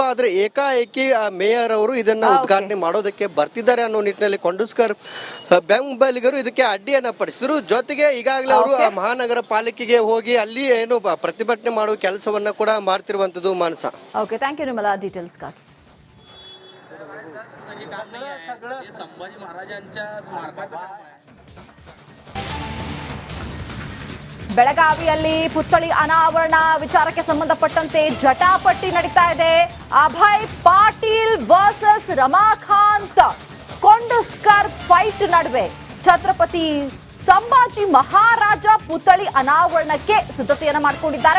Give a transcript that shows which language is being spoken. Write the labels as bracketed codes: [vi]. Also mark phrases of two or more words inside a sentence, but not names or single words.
[kn] ಆದರೆ ಏಕಾಏಕಿ ಮೇಯರ್ ಅವರು ಇದನ್ನ ಉದ್ಘಾಟನೆ ಮಾಡೋದಕ್ಕೆ ಬರ್ತಿದ್ದಾರೆ ಅನ್ನೋ ನಿಟ್ಟಿನಲ್ಲಿ ಕೊಂಡಸ್ಕರ್ ಬೆಂಬಲಿಗರು ಇದಕ್ಕೆ ಅಡ್ಡಿಯನ್ನ ಪಡಿಸಿದ್ರು. ಜೊತೆಗೆ ಈಗಾಗಲೇ ಅವರು ಮಹಾನಗರ ಪಾಲಿಕೆಗೆ ಹೋಗಿ ಅಲ್ಲಿ ಏನು ಪ್ರತಿಭಟನೆ ಮಾಡುವ ಕೆಲಸವನ್ನ ಕೂಡ ಮಾಡ್ತಿರುವಂತದ್ದು. ಮಾನಸ, [en] okay, thank you [kn] ನಿಮ್ಮಲ್ಲ ಡೀಟೇಲ್ಸ್ಗಾಗಿ. [mr] संभाजी महाराजांच्या स्मारकाचं काम आहे. [kn] ಬೆಳಗಾವಿಯಲ್ಲಿ ಪುತ್ಥಳಿ ಅನಾವರಣ ವಿಚಾರಕ್ಕೆ ಸಂಬಂಧಪಟ್ಟಂತೆ ಜಟಾಪಟಿ ನಡೀತಾ ಇದೆ. ಅಭಯ್ ಪಾಟೀಲ್ ವರ್ಸಸ್ ರಮಾಕಾಂತ್ ಕೊಂಡಸ್ಕರ್ ಫೈಟ್ ನಡುವೆ ಛತ್ರಪತಿ ಸಂಭಾಜಿ ಮಹಾರಾಜ ಪುತ್ಥಳಿ ಅನಾವರಣಕ್ಕೆ ಸಿದ್ಧತೆಯನ್ನು ಮಾಡಿಕೊಂಡಿದ್ದಾರೆ.